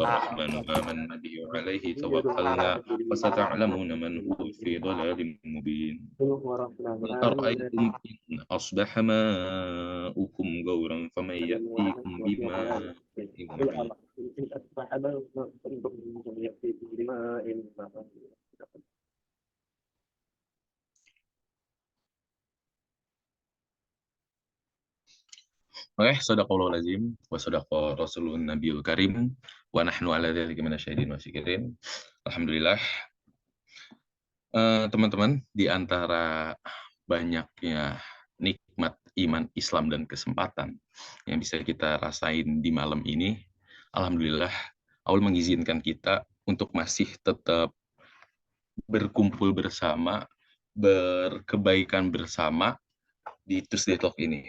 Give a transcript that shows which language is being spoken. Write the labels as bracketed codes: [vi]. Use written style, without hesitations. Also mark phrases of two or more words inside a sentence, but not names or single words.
[ar] هو الرحمن آمنا به وعليه توكلنا فستعلمون من هو في ضلال مبين قل أرأيتم إن أصبح ماؤكم غورا فمن يأتيكم بماء معين. صدق الله العظيم وصدق رسوله النبي الكريم ونحن على ذلك من الشاهدين والشاكرين. Alhamdulillah. [id] Teman-teman, di antara banyaknya nikmat iman Islam dan kesempatan yang bisa kita rasain di malam ini, alhamdulillah Allah mengizinkan kita untuk masih tetap berkumpul bersama, berkebaikan bersama di Tuesday Talk ini.